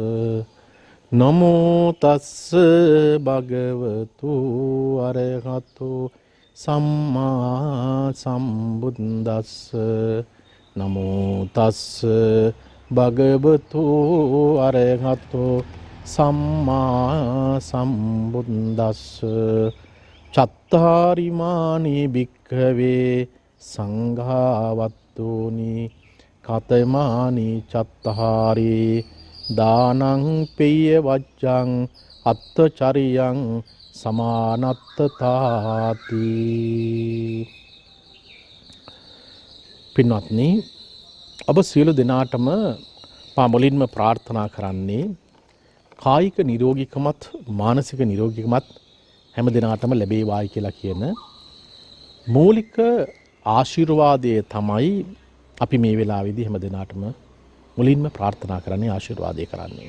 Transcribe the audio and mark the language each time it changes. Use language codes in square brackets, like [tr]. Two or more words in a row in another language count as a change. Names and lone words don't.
[pi] නමෝ තස්ස භගවතු අරහතෝ සම්මා සම්බුද්දස්ස නමෝ තස්ස භගවතු අරහතෝ සම්මා සම්බුද්දස්ස චත්තාරිමානි භික්ඛවේ සංඝාවත්තෝනි කතමානි චත්තාරි දානං පෙය්‍ය වච්ඡං අත්තචරියං සමානත්තතාති. [si] පින්වත්නි, ඔබ සියලු දෙනාටම මුලින්ම ප්‍රාර්ථනා කරන්නේ කායික නිරෝගීකමත් මානසික නිරෝගීකමත් හැම දිනාටම ලැබේවායි කියලා කියන මූලික ආශිර්වාදය තමයි අපි මේ වෙලාවේදී හැම දිනාටම මුලින්ම ප්‍රාර්ථනා කරන්නේ, ආශිර්වාදය කරන්නේ.